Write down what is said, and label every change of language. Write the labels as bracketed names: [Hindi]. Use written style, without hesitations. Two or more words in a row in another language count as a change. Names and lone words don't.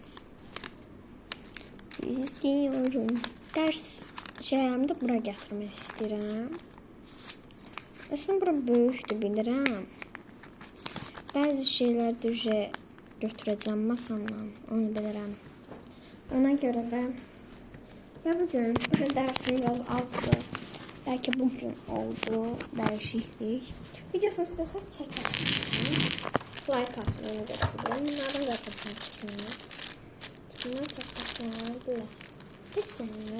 [Azerbaijani] İstəyirəm. Dərs şeylərimdə bura gətirmək istəyirəm. Aslında bura böyükdür, bilirəm. Bəzi şeylər düzə götürəcəm masamdan, onu bilirəm. Ona görə də [Turkish] ya bugün dersim biraz azdı. Belki bugün oldu değişiklik. Videosunu isteseniz çekelim. Like atmayı unutmayın. Bunlardan da çok kesinlikle. Bunlar çok kesinlikle. Kesinlikle.